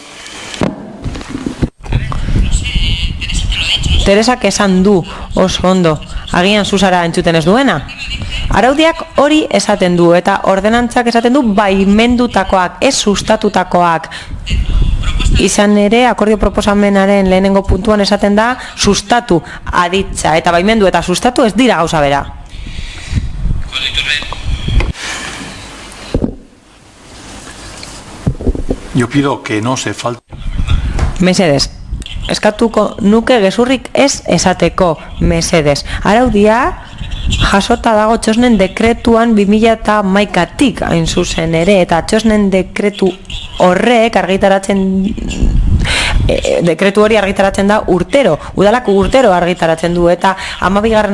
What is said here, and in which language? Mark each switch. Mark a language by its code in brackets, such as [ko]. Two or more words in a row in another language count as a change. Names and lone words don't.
[eu] Teresak esan du oso ondo, agian Susara entzuten ez duena. Araudiak hori esaten du eta ordenantzak esaten du baimendutakoak, ez sustatutakoak. Izan ere, akordio proposamenaren lehenengo puntuan esaten da sustatu aditza eta baimendu eta sustatu ez dira gauza bera. [es] Yo pido que no se falte. [eu] Mesedez, eskatuko nuke gezurrik ez esateko, mesedez. Araudia jasota dago txosnen dekretuan 2011tik hain zuzen ere, eta txosnen dekretu horrek dekretu hori argitaratzen da urtero, udalak urtero argitaratzen du, eta 12.